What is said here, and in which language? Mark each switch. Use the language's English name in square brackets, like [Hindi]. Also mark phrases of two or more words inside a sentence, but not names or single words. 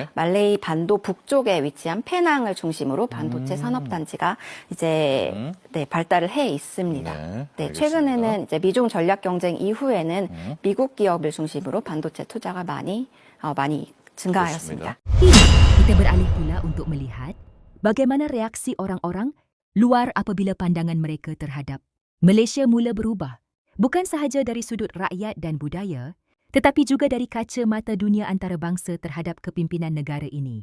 [Korean] 말레이 반도 북쪽에 위치한 페낭을 중심으로 반도체 산업단지가 이제 네, 발달을 해 있습니다. 네, 네, 알겠습니다. 최근에는 이제 미중 전략 경쟁 이후에는 미국 기업을 중심으로 반도체 투자가 많이 증가하였습니다. [Malay] Kini, kita beralih pula untuk melihat bagaimana reaksi orang-orang luar apabila pandangan mereka terhadap Malaysia mula berubah. Bukan sahaja dari sudut rakyat dan budaya, tetapi juga dari kaca mata dunia antarabangsa terhadap kepimpinan negara ini.